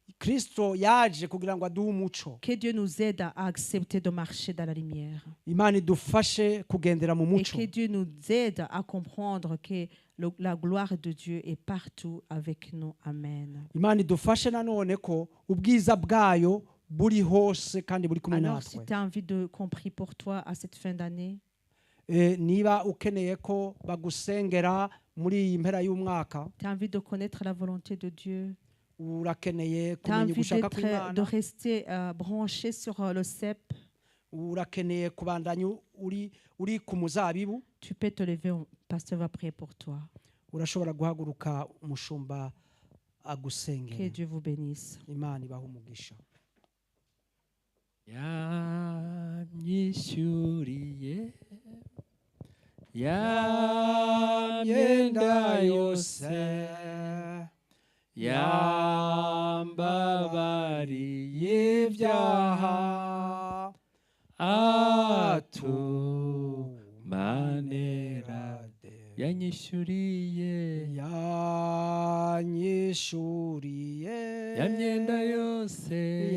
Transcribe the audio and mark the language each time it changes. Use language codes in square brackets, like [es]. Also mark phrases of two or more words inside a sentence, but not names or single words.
[fr] Que Dieu nous aide à accepter de marcher dans la lumière. Et que Dieu nous aide à comprendre que la gloire de Dieu est partout avec nous. Amen. [rw] buri hose kandi buri kumwe [fr] Alors, si [rw] natwe. [fr] tu as envie qu'on prie pour toi à cette fin d'année, [rw] Niba ukeneye ko bagusengera muri iyi mpera y'umwaka, [fr] tu as envie de connaître la volonté de Dieu, [rw] urakeneye [fr] tu as [rw] kumenya [fr] envie [rw] ugushaka [fr] de [rw] kw'Imana, [fr] rester branché sur le cep, [rw] urakeneye kubandanya uri ku muzabibu, [fr] tu peux te lever, pasteur va prier pour toi. [rw] urashobora guhaguruka umushumba agusengera. [fr] Que Dieu vous bénisse. [rw] Imana ibahe umugisha. yanyishyuriye ya myenda yose yambabariye ibyaha atumanera yanyishyuriye ya myenda yose